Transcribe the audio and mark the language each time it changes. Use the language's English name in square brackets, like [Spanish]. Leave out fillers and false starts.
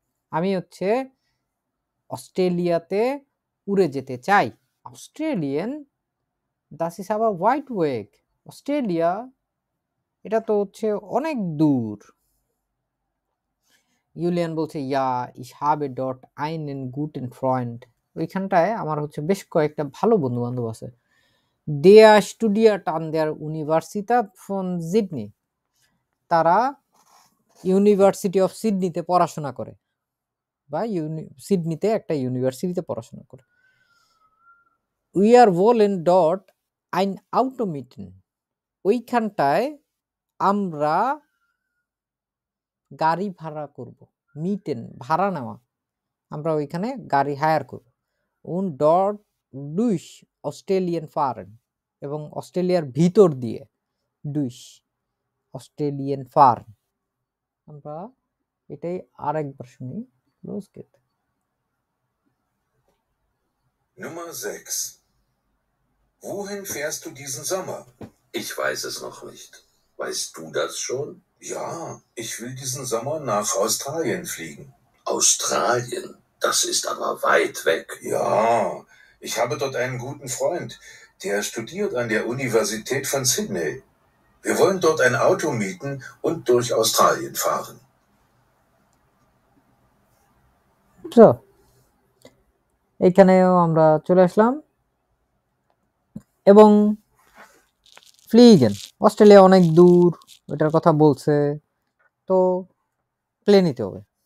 [Bangla] আমি হচ্ছে অস্ট্রেলিয়াতে উড়ে যেতে চাই। [German] Australien, das ist aber weit weg. [Bangla] Australia, এটা তো হচ্ছে অনেক দূর। [German] ইউলিয়ান বলছে, ja, ich habe dort einen guten Freund. [Bangla] ওইখানটায় আমার হচ্ছে বেশ কয়েকটা ভালো বন্ধু বান্ধব আছে। [German] Der studiert an der Universität von Sydney. [Bangla] তারা ইউনিভার্সিটি অফ সিডনিতে পড়াশোনা করে, বা সিডনিতে একটা ইউনিভার্সিটিতে পড়াশোনা করে। [German] We are wollen dort ein Auto mieten. [Bangla] ওইখানটায় আমরা গাড়ি ভাড়া করব। মিটেন, ভাড়া নেওয়া, আমরা ওইখানে গাড়ি হায়ার করব। [German] Und dort durch Australien fahren, [Bangla] এবং অস্ট্রেলিয়ার ভিতর দিয়ে, [German] durch Australien fahren। [Bangla] আমরা এটাই আরেকবার শুনি। [German] Los geht's. Nummer 6. Wohin fährst du diesen Sommer? Ich weiß es noch nicht. Weißt du das schon? Ja, ich will diesen Sommer nach Australien fliegen. Australien, das ist aber weit weg. Ja, ich habe dort einen guten Freund, der studiert an der Universität von Sydney. Wir wollen dort ein Auto mieten und durch Australien fahren. [Bangla] So, এখানেও আমরা চলে আসলাম, এবং ফ্লিগেন, Australia অনেক দূর, ওটার কথা বলছে, তো প্লেন নিতে হবে।